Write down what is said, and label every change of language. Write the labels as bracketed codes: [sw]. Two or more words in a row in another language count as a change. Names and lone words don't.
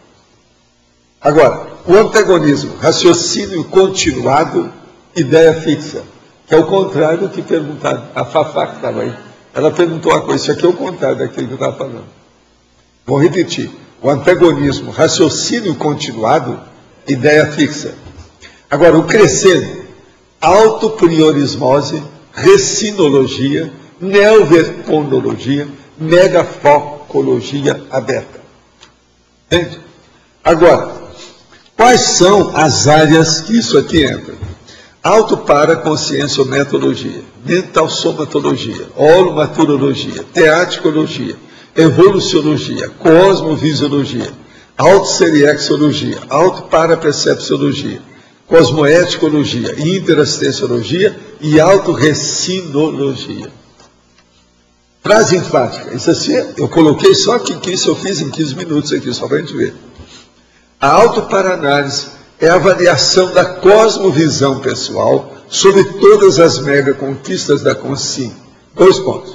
[pt] Agora, o antagonismo, raciocínio continuado, ideia fixa, que é o contrário do que perguntaram. A Fafá que estava aí, ela perguntou uma coisa, isso aqui é o contrário daquilo que eu estava falando. Vou repetir. O antagonismo, raciocínio continuado, ideia fixa. Agora, o crescendo, autopriorismose, recinologia, neoverponologia, megafocologia aberta. Entende? Agora, quais são as áreas que isso aqui entra? Autoparaconscienciometologia, mentalsomatologia, holomaturologia, teaticologia, evoluciologia, cosmovisiologia, autoseriexologia, autoparapercepciologia, cosmoeticologia, interassistenciologia e autorrecinologia. Frase enfática. Isso assim, eu coloquei só que isso eu fiz em 15 minutos aqui, só para a gente ver. A autoparanálise é a avaliação da cosmovisão pessoal sobre todas as mega conquistas da consciência. 2 pontos.